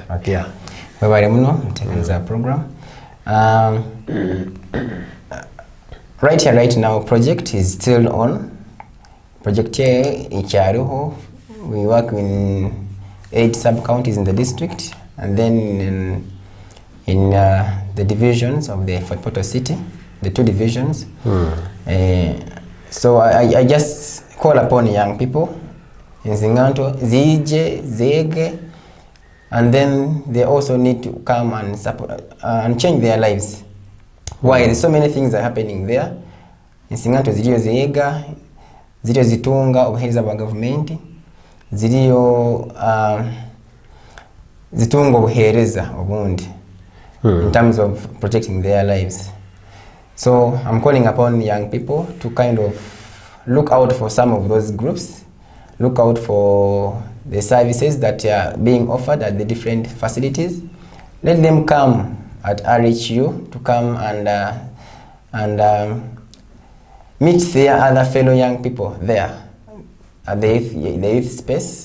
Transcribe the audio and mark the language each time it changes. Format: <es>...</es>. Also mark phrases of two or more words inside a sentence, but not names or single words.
<ttj>Okay. Bye muno mtekeleza program.</ttj> <en>Right here, right now, project is still on. Project here, Icharuho. We work in 8 sub-counties in the district, and then in the divisions of the Fort Portal city, the 2 divisions. So I just call upon young people in Zinganto, Zije, Zege, and then they also need to come and support and change their lives. Why? There's so many things are happening there.</en> <ttj>In Zinganto, ziliyo Zega, ziliyo zitunga obuhereza bwa government, ziliyo zitunga obuhereza obundi</ttj> <en>in terms of protecting their lives. So I'm calling upon young people to kind of look out for some of those groups, look out for the services that are being offered at the different facilities. Let them come at RHU to come and meet their other fellow young people there at the youth space.</en>